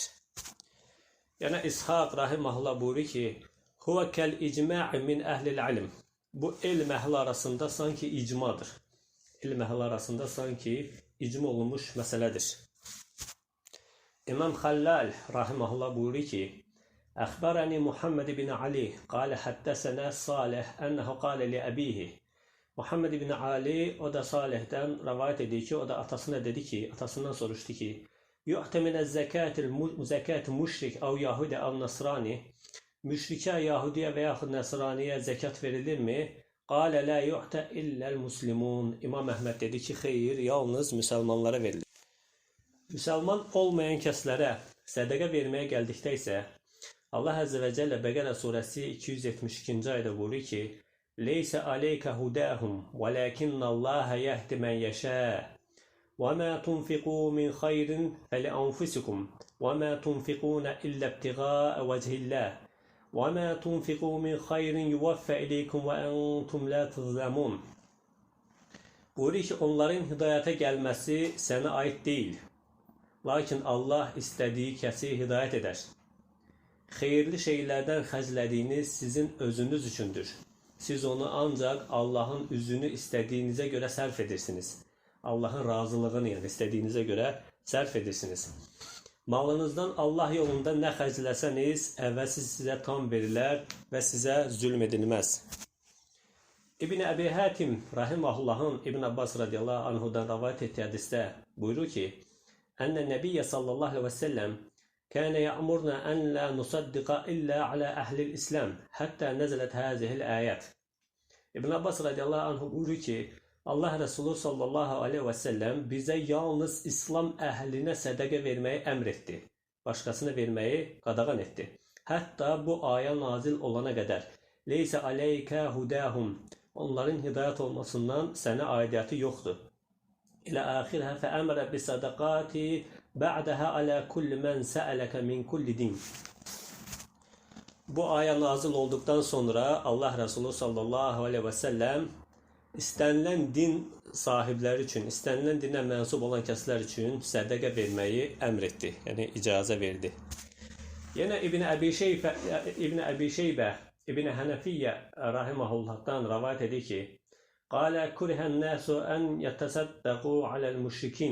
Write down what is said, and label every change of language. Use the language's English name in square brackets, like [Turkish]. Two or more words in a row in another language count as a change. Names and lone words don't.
[Azerbaijani] Yəni İshaq rahimehullah buyurur ki, [Arabic] "هو كالإجماع من أهل العلم." [Azerbaijani] Bu elm əhli arasında sanki icmadır. Elm əhli arasında sanki icma olunmuş məsələdir. İmam Xallal rahimehullah buyurur ki, [Arabic] أخبرني محمد بن علي قال حدثنا صالح أنه قال لأبيه. [Turkish] Muhammed ibn Ali o da Salih'ten rivayet ediyor ki o da atasına dedi ki, atasından soruştu ki, [Arabic] يعطي من الزكاة مشرك أو يهودي أو نصراني, [Turkish] müşrike Yahudiye veya Nasraniye zekat verilir mi? [Arabic] قال لا يعطى إلا المسلمون. [Turkish] İmam Ahmed dedi ki, hayır, yalnız Müslümanlara verilir. [Azerbaijani] Müslüman olmayan kəslərə sədəqə verməyə gəldikdə isə Allah [Arabic] عز وجل [Azerbaijani] Bəqərə surəsi 272-ci ayda buyurur ki, [Arabic] "ليس عليك هداهم، ولكن الله يهدي من يشاء. وما تنفقوا من خير فلأنفسكم، وما تنفقون إلا ابتغاء وجه الله. وما تنفقوا من خير يوف إليكم وأنتم لا تظلمون." [Turkish] Buyurur ki, onların hidayete gelmesi sənə ait değil. [Azerbaijani] Lakin Allah istədiyi kəsi hidayət edər. Xeyirli şeylərdən xərclədiyiniz sizin özünüz üçündür. Siz onu ancaq Allahın üzünü istədiyinizə görə sərf edirsiniz. Allahın razılığını, yəni istədiyinizə görə sərf edirsiniz. Malınızdan Allah yolunda nə xərcləsəniz, əvvəzi sizə tam verilər və sizə zülm edilməz. İbn Əbi Hatim rahimehullahın İbn Abbas radiyallahu anhudan rivayet etdiyi hədisdə buyurur ki, Ənə Nəbiyyə [Arabic] صلى الله عليه وسلم كان يأمرنا أن لا نصدق إلا على أهل الإسلام حتى نزلت هذه الآيات. [Azerbaijani] İbn Abbas radiyallahu anh buyurur ki, Allah Resulü [Arabic] صلى الله عليه وسلم [Azerbaijani] bize yalnız İslam əhlinə sədəqə verməyi əmr etdi. Başqasına verməyi qadağan etdi. Hətta bu aya nazil olana qədər. [Arabic] ليس عليك هداهم. [Azerbaijani] Onların hidayət olmasından sənə aidiyyəti yoxdur. [Arabic] إلى آخره فأمر بالصدقة بعدها على كل من سألك من كل دين. [Azerbaijani] Bu aya nazil [Turkish] olduktan sonra [Azerbaijani] Allah Resulü [Arabic] صلى الله عليه وسلم [Azerbaijani] istənilən din sahibləri üçün, istənilən dinə mənsub olan kəslər üçün sədəqə verməyi əmr etdi. Yəni icazə verdi. Yenə İbn Əbi Şeybə İbn Hənəfiyyə rahimehullahdan rivayet edir ki, [Arabic] قال كره الناس أن يتصدقوا على المشركين.